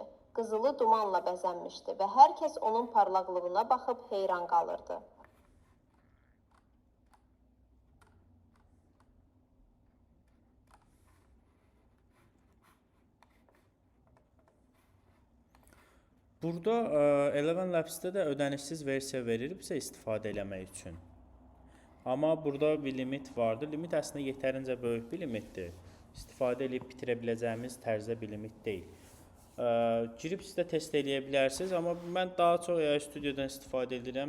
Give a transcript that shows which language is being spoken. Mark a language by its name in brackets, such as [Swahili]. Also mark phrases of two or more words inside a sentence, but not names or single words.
[Azerbaijani] Qızılı dumanla bəzənmişdi [Turkish] ve herkes onun parlaklığına bakıp heyran qalırdı. [Azerbaijani] Burada Eleven Labs-də də ödənişsiz versiya verir bizə istifadə eləmək üçün. Amma burada bir limit vardır. Limit əslində yetərincə böyük bir limitdir. İstifadə edib bitirə biləcəyimiz tərzdə bir limit deyil. Girib siz də test eləyə bilərsiniz, amma mən daha çox AI Studio'dan istifadə edirəm.